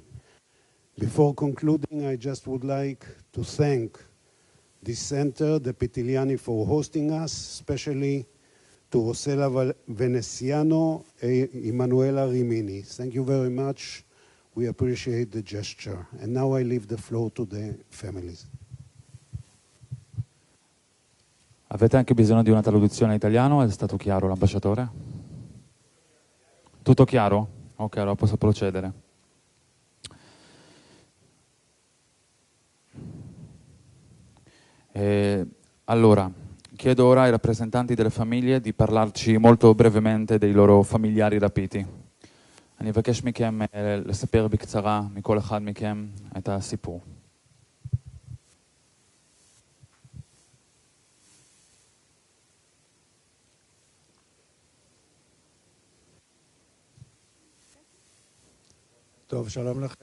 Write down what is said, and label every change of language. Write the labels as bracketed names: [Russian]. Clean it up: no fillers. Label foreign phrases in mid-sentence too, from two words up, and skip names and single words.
[English] Before concluding, I just would like to thank this center, the Pitiliani, for hosting us, especially to Rosella Veneziano and Emanuela Rimini. Thank you very much. We appreciate the gesture. And now I leave the floor to the families. [Italian] Avete anche bisogno di una traduzione in italiano? È stato chiaro l'ambasciatore? Tutto chiaro? Ok, allora posso procedere. Allora, Chiedo ora ai rappresentanti delle famiglie di parlarci molto brevemente dei loro familiari rapiti. [Hebrew] אני אבקש מכם לספר בקצרה מכל אחד מכם את הסיפור. טוב, שלום לכם.